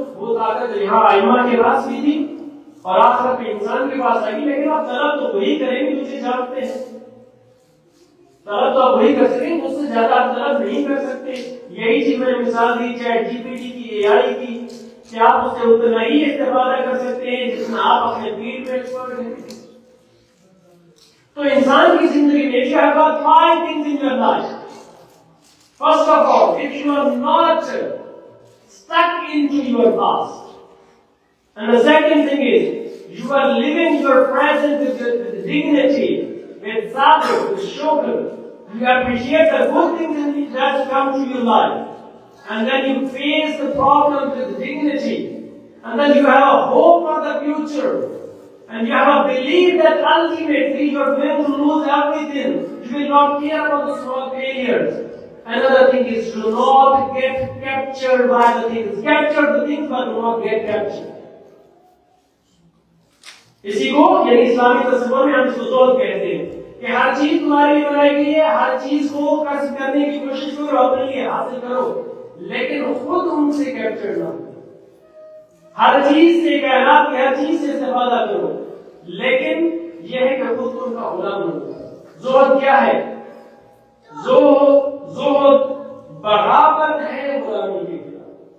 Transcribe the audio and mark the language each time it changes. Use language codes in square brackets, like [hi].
[ur] وہ طاقت یہاں ائمہ کے پاس بھی تھی اور آخرت میں انسان کے پاس آئی, لیکن آپ طلب تو وہی کریں گے جسے جانتے ہیں. طلب تو آپ وہی کر سکیں گے, اس سے زیادہ آپ طلب نہیں کر سکتے. یہی چیز میں نے مثال دی چیٹ جی پی ٹی کی, اے آئی کی, کہ آپ اس سے اتنا ہی استفادہ کر سکتے ہیں جتنا آپ اپنے فیلڈ میں ایکسپرٹ ہیں. تو انسان کی زندگی میں [en] you have got 5 things in your life. First of all, if you are not stuck into your past, and the second thing is you are living your present with dignity, with sabr, with shukr. You appreciate the good things that come to your life, and then you face the problems with dignity, and then you have a hope for the future, and you have a belief that ultimately you are going to lose everything. You will not care about the small failures. Another thing is, do not get captured by the things. Capture the things but do not get captured. [ur] اسی کو یعنی اسلامی تصور میں ہم اس کو زہد کہتے ہیں کہ ہر چیز تمہارے لیے بنائی گئی ہے، ہر چیز کو کسب کرنے کی کوشش کرو، اپنے لیے حاصل کرو، لیکن خود ان سے کیپچر نہ ہو۔ ہر چیز سے، کائنات کی ہر چیز سے استفادہ کرو، لیکن یہ ہے کہ خود ان کا غلام نہ ہو۔ زہد کیا ہے؟ زہد بغاوت ہے غلامی کے خلاف،